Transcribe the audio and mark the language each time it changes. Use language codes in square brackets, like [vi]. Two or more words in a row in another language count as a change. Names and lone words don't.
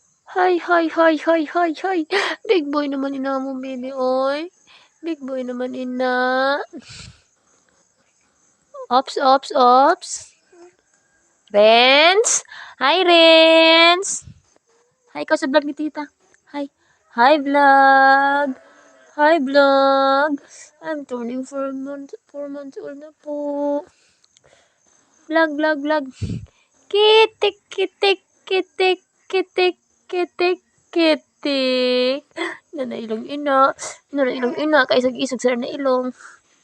[en] Hi, hi, hi, hi, hi, hi. Big boy [hil] naman ina mo, [en] baby, oy. Big boy [hil] naman ina. [en] Ops, ops, ops. Renz? Hi, Renz. [hil] Hi, ikaw sa vlog ni tita. [en] Hi. Hi, vlog. Hi, vlog. I'm turning 4 months, 4 months old [tl] na po. [en] Vlog, vlog, vlog. Kitik, kitik, kitik, kitik, kitik, kitik. [hil] Na ilong ina. Na ilong ina. Kaisag-isag sa na ilong.